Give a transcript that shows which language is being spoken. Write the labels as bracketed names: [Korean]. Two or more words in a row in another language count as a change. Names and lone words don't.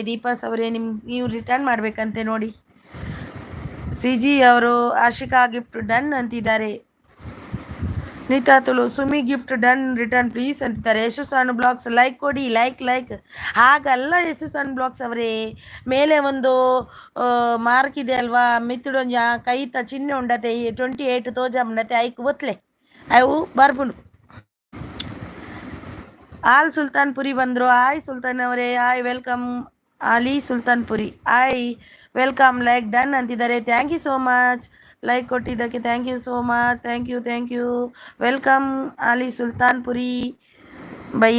[Kannada] ದೀಪಾಸ್ ಅವರೇ ನೀವು ರಿಟರ್ನ್ ಮಾಡಬೇಕಂತೆ ನೋಡಿ. ಸಿ ಜಿ ಅವರು ಆಶಿಕಾ [English] gift done [Kannada] ಅಂತಿದ್ದಾರೆ. ನೀತಾ ತುಳು ಸುಮಿ [English] gift done return please [Kannada] ಅಂತಿದ್ದಾರೆ. ಯಶಸ್ಸಣ್ಣ ಬ್ಲಾಗ್ಸ್ ಲೈಕ್ ಕೊಡಿ, ಲೈಕ್ ಹಾಗಲ್ಲ ಯಶಸ್ಸಣ್ಣ ಬ್ಲಾಗ್ಸ್ ಅವರೇ, ಮೇಲೆ ಒಂದು ಮಾರ್ಕ್ ಇದೆ ಅಲ್ವಾ, [Tulu] ಮಿತ್ತುಡೊಂಜ ಕೈತ ಚಿಹ್ನೆ ಉಂಡತೆ 28 ತೋಜ ಉಂಡತೆ ಐಕ್ ಒತ್ಲೆ ಅವು ಬರ್ಬುಂಡು. [Kannada] ಆಲ್ ಸುಲ್ತಾನ್ಪುರಿ ಬಂದರು. ಹಾಯ್ ಸುಲ್ತಾನ್ ಅವರೇ, [English] hi welcome. [Kannada] ಅಲಿ ಸುಲ್ತಾನ್ಪುರಿ [English] hi welcome, like done [Kannada] ಅಂತಿದ್ದಾರೆ. [English] thank you so much like ಕೊಟ್ಟಿದ್ದಕ್ಕೆ. thank you so much, thank you welcome ಅಲಿ ಸುಲ್ತಾನ್ಪುರಿ ಭಯ್ಯ.